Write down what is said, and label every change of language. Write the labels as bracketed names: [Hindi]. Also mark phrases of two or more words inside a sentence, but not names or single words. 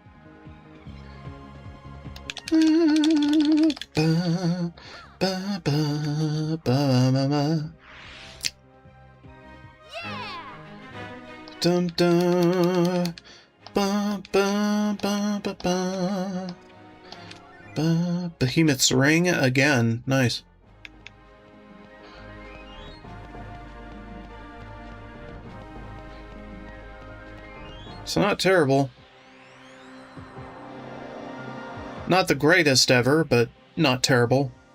[English] Ba ba ba ba ba ba. Dum dum. Ba ba ba ba ba. Ba. Behemoth's ring again. Nice. It's not terrible. Not the greatest ever, but not terrible.